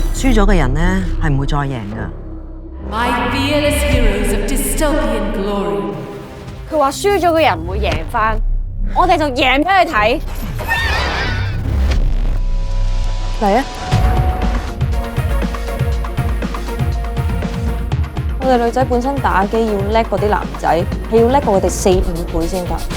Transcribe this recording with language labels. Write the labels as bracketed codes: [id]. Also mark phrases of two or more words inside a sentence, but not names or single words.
[yue] 輸咗嘅人呢，係唔會再贏㗎。 [en] My fearless heroes of dystopian glory。 [yue] 佢話輸咗嘅人唔會贏返，我哋就贏俾佢睇。嚟啊！我哋女仔本身打機要叻過啲男仔，係要叻過佢哋4、5倍先得。